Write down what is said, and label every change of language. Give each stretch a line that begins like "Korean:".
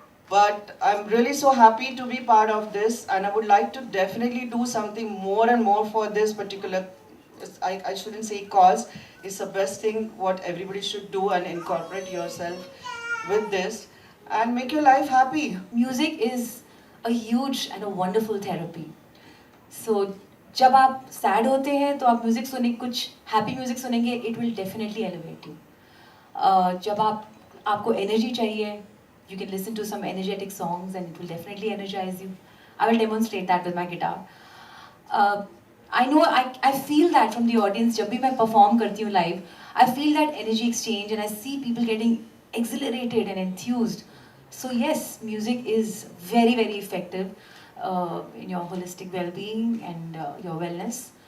English: But I'm really so happy to be part of this, and I would like to definitely do something more and more for this particular, I shouldn't say cause, it's the best thing what everybody should do and incorporate yourself with this and make your life happy. Music is a huge and a wonderful therapy.
Hindi: So जब आप sad होते हैं तो आप music सुने, कुछ happy music सुनेंगे,
English: It will definitely elevate you.
Hindi: जब आपको एनर्जी चाहिए,
English: You can listen to some energetic songs and it will definitely energize you. I will demonstrate that with my guitar. I know, I feel that from the audience.
Hindi: जब भी मैं perform करती हूँ live,
English: I feel that energy exchange and I see people getting exhilarated and enthused. So yes, music is very, very effective in your holistic well-being and your wellness.